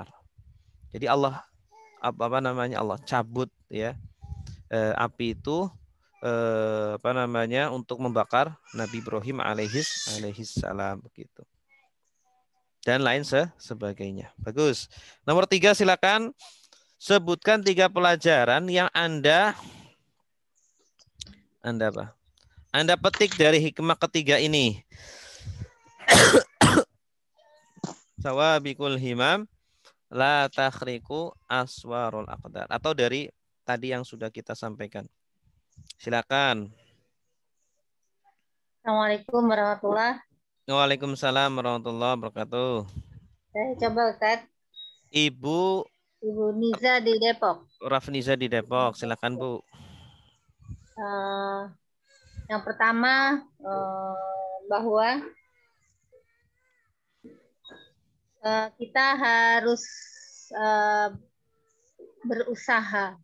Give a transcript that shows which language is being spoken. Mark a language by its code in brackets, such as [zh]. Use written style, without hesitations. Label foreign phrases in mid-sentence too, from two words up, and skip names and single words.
[id] Jadi Allah Allah cabut ya api itu untuk membakar Nabi Ibrahim [ar] عليه السلام [id] begitu. Dan lain sebagainya. Bagus. Nomor 3 silakan sebutkan 3 pelajaran yang Anda apa? Anda petik dari hikmah ketiga ini. [ar] سوابق الهمم لا تخرق أسوار الأقدار. [id] Atau dari tadi yang sudah kita sampaikan. Silakan. [ar] السلام عليكم ورحمة الله وبركاته. وعليكم السلام ورحمة الله وبركاته. [id] Saya coba Ustaz. Ibu Niza di Depok. Rafniza di Depok. Silakan Bu. Yang pertama bahwa kita harus berusaha.